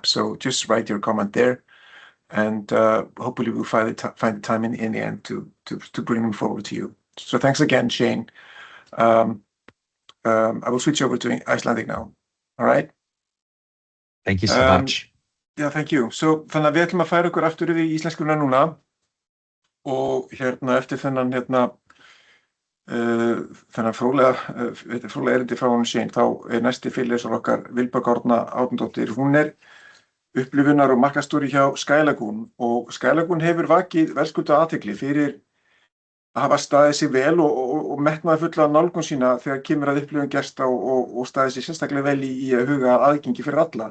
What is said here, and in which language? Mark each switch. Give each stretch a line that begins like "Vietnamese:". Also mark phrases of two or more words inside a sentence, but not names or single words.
English: So just write your comment there, and hopefully we'll find the time in the end to bring them forward to you. So thanks again, Shane. I will switch over to Icelandic now. All right. Thank you so much. Yeah, thank you.
Icelandic: So þannig að við ætlum að færa okkur aftur yfir í íslenskuna núna og eftir þennan fróðlega erindi frá honum Shane, þá næsti fyrirlesari okkar Vilborg Árna Árnadóttir. Hún upplifunar- og markaðsstjóri hjá Sky Lagoon, og Sky Lagoon hefur vakið verðskuldaða athygli fyrir að hafa staðið sig vel og metnaðarfulla nálgun sína þegar kemur að upplifun gesta og staðið sig sérstaklega vel í að huga að aðgengi fyrir alla.